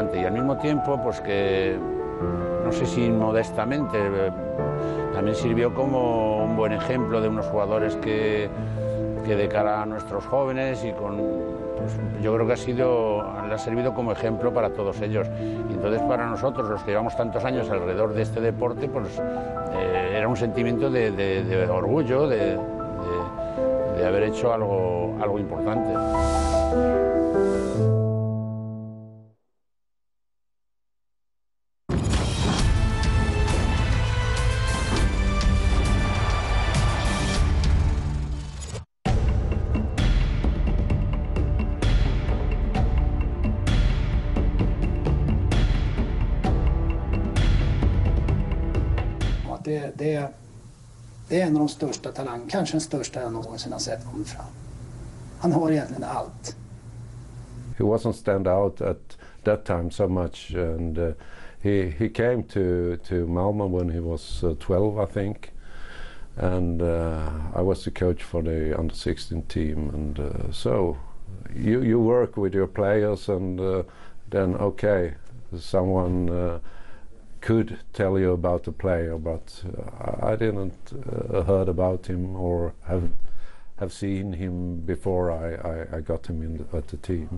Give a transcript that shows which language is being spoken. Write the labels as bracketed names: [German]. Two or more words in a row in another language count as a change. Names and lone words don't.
[Spanish] Y al mismo tiempo, pues que, no sé si modestamente, también sirvió como un buen ejemplo de unos jugadores que de cara a nuestros jóvenes y con, pues, yo creo que le ha servido como ejemplo para todos ellos. Y entonces para nosotros, los que llevamos tantos años alrededor de este deporte, pues era un sentimiento de orgullo, de haber hecho algo importante. [Swedish] Det är en av de största talang, kanske den största jag någonsin har sett komma fram. Han har egentligen allt. [English] He wasn't stand out at that time so much, and he came to Malmö when he was 12, I think, and I was the coach for the under-16 team, and so you work with your players, and then okay, someone could tell you about the player, but I didn't heard about him or have seen him before I got him at the team.